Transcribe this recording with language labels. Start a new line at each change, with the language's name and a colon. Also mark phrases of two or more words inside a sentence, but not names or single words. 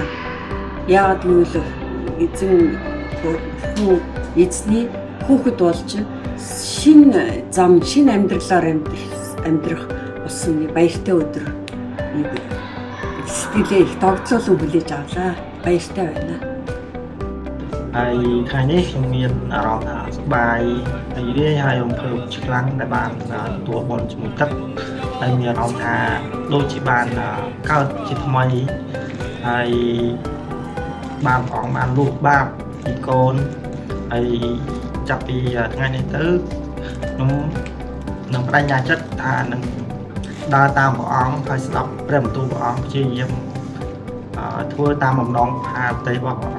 Mongolian: Яагаад гэвэл эзэн бурхан эзний хүүхэд болж шинэ зам, шинэ амьдралаар амьдрах болсон баяртай өдөр. Сэтгэлээ их тогтцоолон хүлээж авлаа. Баяртай байна.
Khmer: ហើយថ្ងៃនេះខ្ញុំមានអារម្មណ៍ថាសប្បាយហើយរាយហើយរំភើបខ្លាំងដែលបានទទួល បុណ្យជាមួយទឹកហើយមានអារម្មណ៍ថាដូចជាបានកើតជាថ្មីហើយបានព្រះអង្គបានលុបបាបពីកូនហើយចាប់ពីថ្ងៃនេះទៅខ្ញុំនឹងបដិញ្ញាចិត្តថានឹងដើរតាមព្រះអង្គហើយស្ដាប់ព្រះបន្ទូលព្រះអង្គព្យាយាមធ្វើតាមបំណងប្រាថ្នាផ្ទៃរបស់ព្រះអង្គ